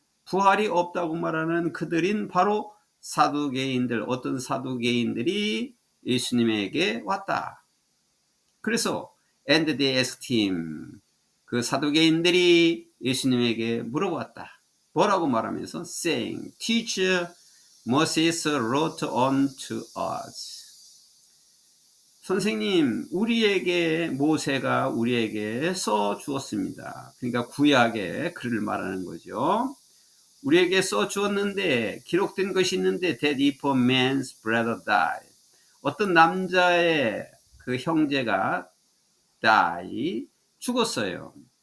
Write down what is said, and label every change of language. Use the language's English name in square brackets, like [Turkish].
[Korean] 부활이 없다고 말하는 그들인 바로 사두개인들, 어떤 사두개인들이 예수님에게 왔다. 그래서 [English] and they asked him. [Korean] 그 사두개인들이 예수님에게 물어봤다. 뭐라고 말하면서 [English] saying, Teacher, Moses wrote unto us. [Korean] 선생님, 모세가 우리에게 써 주었습니다. 그러니까 구약의 글을 말하는 거죠. 우리에게 써 주었는데 기록된 것이 있는데 [English] that if a man's brother die. [Korean] 어떤 남자의 그 형제가 죽었어요.